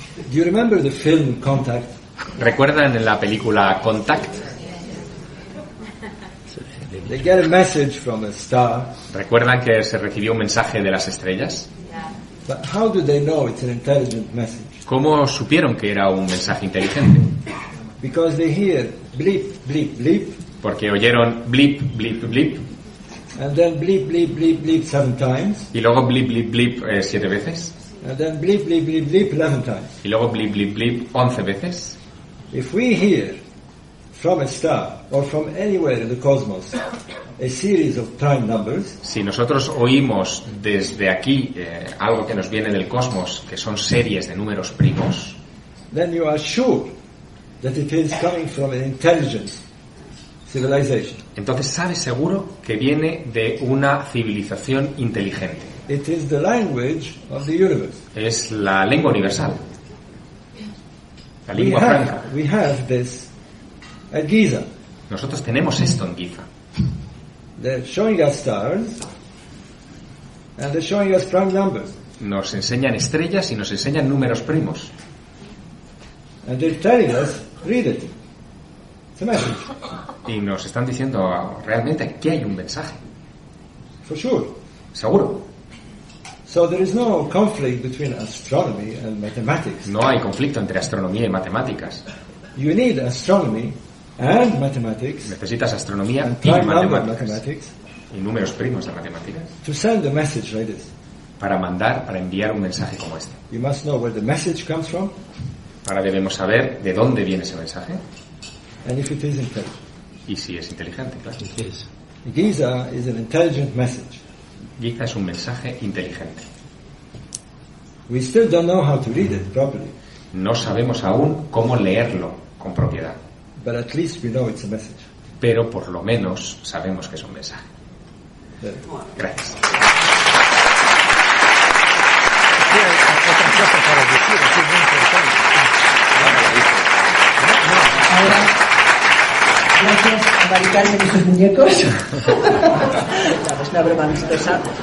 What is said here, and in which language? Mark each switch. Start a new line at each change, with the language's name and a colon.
English: Do you remember the film Contact?
Spanish: ¿Recuerdan la película Contact?
English: They get a message from a star.
Spanish: ¿Recuerdan que se recibió un mensaje de las estrellas?
English: But how do they know it's an intelligent message?
Spanish: ¿Cómo supieron que era un mensaje inteligente?
English: Because they hear bleep, bleep, bleep.
Spanish: Porque oyeron bleep, bleep, bleep.
English: And then bleep, bleep, bleep, bleep seven times.
Spanish: Y luego bleep, bleep, bleep siete veces.
English: And then bleep, bleep, bleep, bleep 11 times.
Spanish: Y luego bleep, bleep, bleep 11 veces.
English: If we hear from a star or from anywhere in the cosmos a series of prime numbers,
Spanish: si nosotros oímos desde aquí algo que nos viene del cosmos, que son series de números primos,
English: then you are sure that it is coming from an intelligent civilization.
Spanish: Entonces sabes seguro que viene de una civilización inteligente.
English: It is the language of the universe.
Spanish: Es la lengua universal. La lengua franca.
English: We have this at Giza.
Spanish: Nosotros tenemos esto en Giza.
English: They're showing us stars and they're showing us prime numbers.
Spanish: Nos enseñan estrellas y nos enseñan números primos.
English: And they're telling us, read it. It's a message.
Spanish: Y nos están diciendo realmente que hay un mensaje.
English: For sure.
Spanish: Seguro.
English: So there is no conflict between astronomy and mathematics.
Spanish: No hay conflicto entre astronomía y matemáticas.
English: You need astronomy and mathematics.
Spanish: Necesitas astronomía
English: and
Spanish: y matemáticas.
English: Mathematics
Spanish: y números primos de matemáticas.
English: To send a message like this.
Spanish: Para enviar un mensaje como este.
English: You must know where the message comes from.
Spanish: Ahora debemos saber de dónde viene ese mensaje.
English: And if it is intelligent.
Spanish: Y si es inteligente, claro.
English: It is. Giza is an intelligent message.
Spanish: Giza es un mensaje inteligente.
English: We still don't know how to read it properly.
Spanish: No sabemos aún cómo leerlo con propiedad.
English: But at least we know it's a message.
Spanish: Pero por lo menos sabemos que es un mensaje. Gracias. Ahora, gracias a Maricarmen y sus muñecos. Una broma amistosa.